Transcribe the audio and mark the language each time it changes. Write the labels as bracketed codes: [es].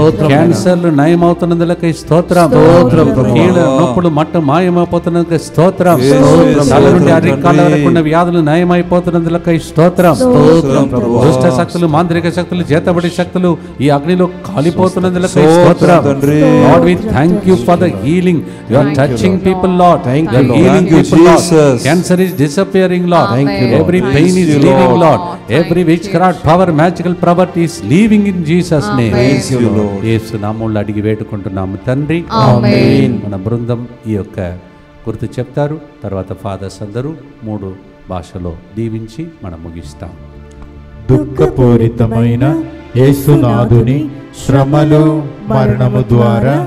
[te] క్యాన్సర్లు నయమవుతున్నందులకై స్తోత్రం. కీళ్ళ నొప్పులు మాయమైపోతున్నందుకై స్తోత్రం. తల నుండి అరికాల వరకు ఉన్న వ్యాధులు నయమైపోతున్నందులకై స్తోత్రం. దుష్ట శక్తులు, మాంత్రిక శక్తులు, చేతబడి శక్తులు ఈ అగ్నిలో కాలిపోతున్నందులకై స్తోత్రం. [en] Lord, we thank you for the healing. You are touching people, Lord. You are healing people, Lord. Cancer is disappearing, Lord. Every pain is leaving, Lord. Every witchcraft power, magical power is leaving in Jesus name. [te] యేసు నామములో అడిగి వేడుకుంటున్నాము తండ్రి, ఆమేన్. మన బృందం ఈ యొక్క గుర్తు చెప్తారు, తర్వాత ఫాదర్స్ అందరూ 3 భాషలో దీవించి మనం ముగిస్తాం. దుఃఖపూరితమైన యేసునాథుని శ్రమలు మరణము ద్వారా